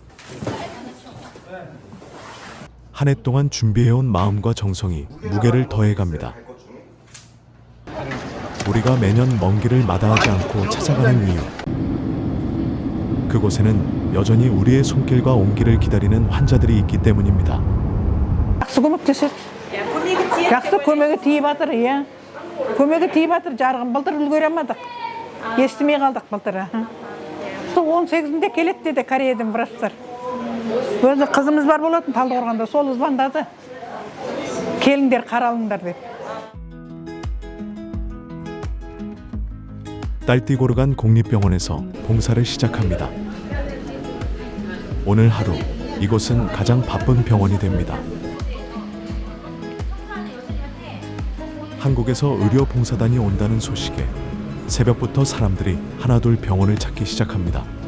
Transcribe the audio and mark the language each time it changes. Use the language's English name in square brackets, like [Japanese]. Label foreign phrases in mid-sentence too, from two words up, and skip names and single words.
[Korean] 한 해 동안 준비해온 마음과 정성이 무게를 더해갑니다. 우리가 매년 먼 길을 마다하지 않고 찾아가는 이유. 그곳에는 여전히 우리의 손길과 온기를 기다리는 환자들이 있기 때문입니다. [Kazakh] Жақсы көмектеседі. Жақсы көмегі тиіп жатыр, иә. Көмегі тиіп жатыр, жарығын былтыр үлгере алмадық. Естімей қалдық былтыр. 18-інде келеді деді Кореядан врачтар. Өзі қызымыз бар болатын Талдықорғанда, сол звондады. Келіңдер, қаралыңдар деп. [Korean] 딸띠고르간 공립병원에서 봉사를 시작합니다. 오늘 하루 이곳은 가장 바쁜 병원이 됩니다. 한국에서 의료 봉사단이 온다는 소식에 새벽부터 사람들이 하나둘 병원을 찾기 시작합니다.